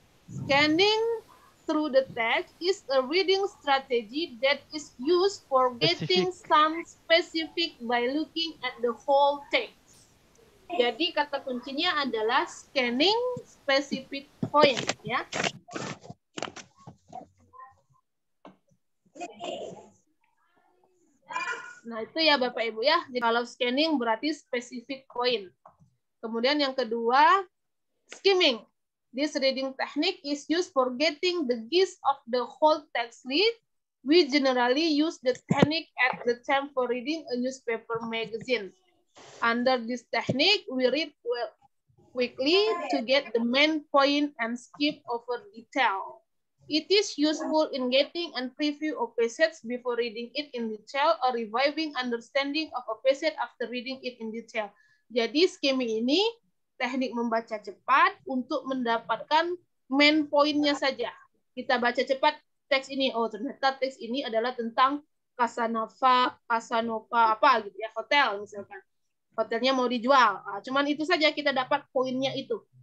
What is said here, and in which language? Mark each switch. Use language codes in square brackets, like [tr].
[en] Scanning through the text is a reading strategy that is used for getting some specific by looking at the whole text. [id] Jadi kata kuncinya adalah scanning specific point ya. Nah, itu ya Bapak Ibu ya. Jadi, kalau scanning berarti specific point. Kemudian yang kedua, skimming. [en] This reading technique is used for getting the gist of the whole text read. We generally use the technique at the time for reading a newspaper magazine. Under this technique, we read quickly to get the main point and skip over detail. It is useful in getting a preview of passage before reading it in detail or reviving understanding of a passage after reading it in detail. [id] Jadi skimming ini teknik membaca cepat untuk mendapatkan main poinnya saja. Kita baca cepat teks ini, oh ternyata teks ini adalah tentang Casanova apa gitu ya, hotel misalkan. Hotelnya mau dijual. Nah, cuman itu saja kita dapat poinnya itu.